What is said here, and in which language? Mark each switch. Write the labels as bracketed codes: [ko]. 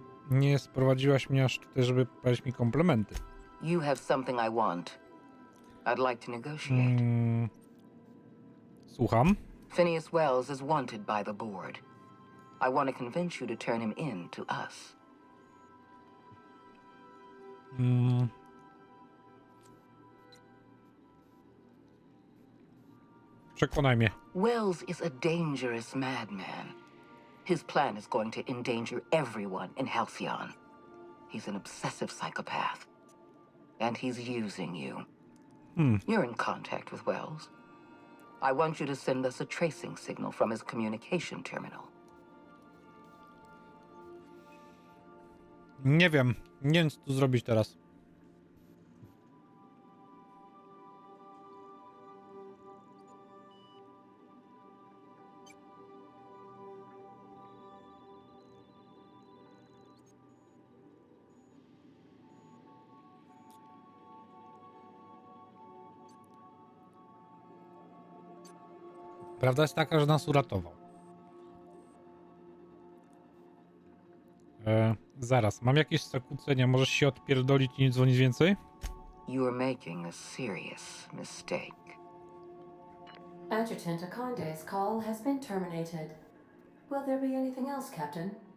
[pl] Nie sprowadziłaś mnie aż tutaj, żeby powiedzieć mi komplementy. [en] You have something I want. I'd like to negotiate. [pl] Słucham. [en] Phineas Wells is wanted by the board. I want to convince you to turn him in to us. [pl] Przekonaj mnie. [en] Wells is a dangerous madman. His plan is going to endanger everyone in Halcyon. He's an obsessive psychopath. And he's using you. You're in contact with Wells. I want you to send us a tracing signal from his communication terminal. [pl] Nie wiem. Nie wiem, co tu zrobić teraz. Prawda jest taka, że nas uratował. Zaraz, mam jakieś zakłócenia. Możesz się odpierdolić i nie dzwonić więcej? [en] You are making a serious mistake. Adjutant Akande's call has been terminated. Will there be anything else, Captain?